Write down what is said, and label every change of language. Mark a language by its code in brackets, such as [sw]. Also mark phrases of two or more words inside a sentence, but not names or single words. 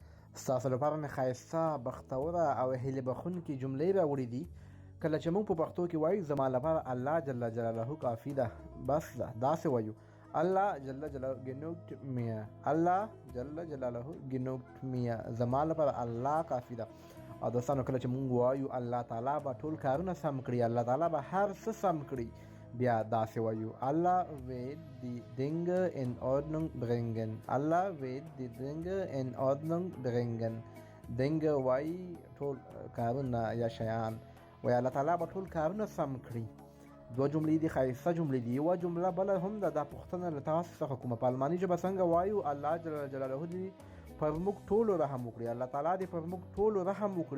[ps] ستاسو لپاره مې ښایسته بختوره او هیلې بښونکې جملې راوړي دي. کله چې موږ په پښتو کې وایو زما لپاره الله جل جلاله کافي ده، بس ده، داسې وایو الله جل جلاله [de] genügt mir، [ps] الله جل جلاله [de] genügt mir، [ps] زما لپاره الله کافي ده. او دوستانو کله چې موږ وایو الله تعالی به ټول کارونه سم کړي، الله تعالی به هر څه سم کړي، بیا داسې وایو [de] Allah wird die Dinge in Ordnung bringen، Allah wird die Dinge in Ordnung bringen. [ps] Dinge وایي ټول کارونه یا شیان، وایي الله تعالی به ټول کارونه سم کړي. دوه جملې دي، ښایسته جملې دي. یوه جمله بله هم ده، دا پوښتنه له تاسو څخه کومه په الماني ژبه څنګه وایو الله جل جلاله دې پر موږ ټولو رحم وکړي، الله تعالی دې پر موږ ټولو رحم وکړي.